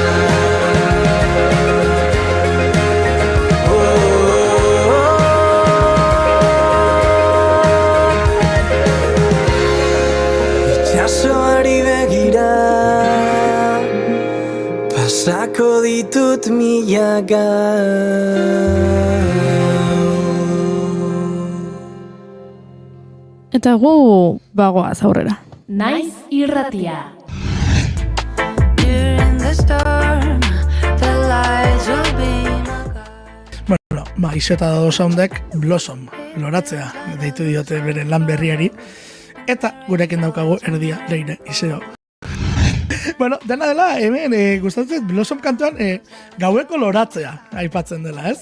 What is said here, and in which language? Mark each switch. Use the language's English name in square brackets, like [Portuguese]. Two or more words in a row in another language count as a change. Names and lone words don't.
[Basque] Itxasoari begira, pasako ditut milaka. Eta gu bagoaz aurrera. Naiz irratia. [English] During the storm, the lights will be [Basque] Bueno, Iso eta Dodo Soundek Blossom, loratzea, deitu diote bere lan berriari, eta gurekin daukagu erdia Leire Iseo. Bueno, dena dela, hemen gustatzen Blossom kantuan gaueko loratzea aipatzen dela, ez?